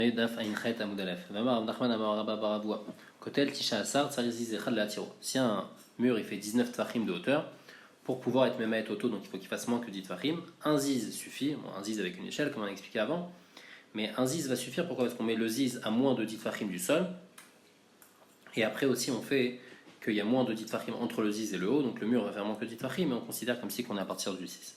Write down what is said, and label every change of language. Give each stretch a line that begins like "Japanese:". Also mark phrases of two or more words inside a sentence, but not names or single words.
Hebrew: דף ע"ח עמוד א', ואמר רב נחמן אמר רבא בר אבוה, כותל תשעה עשר צריך זיז אחד להתירו.
French: Si un mur il fait 19 tfachim de hauteur, pour pouvoir être même à être auto, donc il faut qu'il fasse moins que 10 tfachim, un ziz suffit, bon, un ziz avec une échelle comme on a expliqué avant, mais un ziz va suffire, pourquoi? Parce qu'on met le ziz à moins de 10 tfachim du sol, et après aussi on fait qu'il y a moins de 10 tfachim entre le ziz et le haut, donc le mur va faire moins que 10 tfachim, mais on considère comme si on est à partir du 6.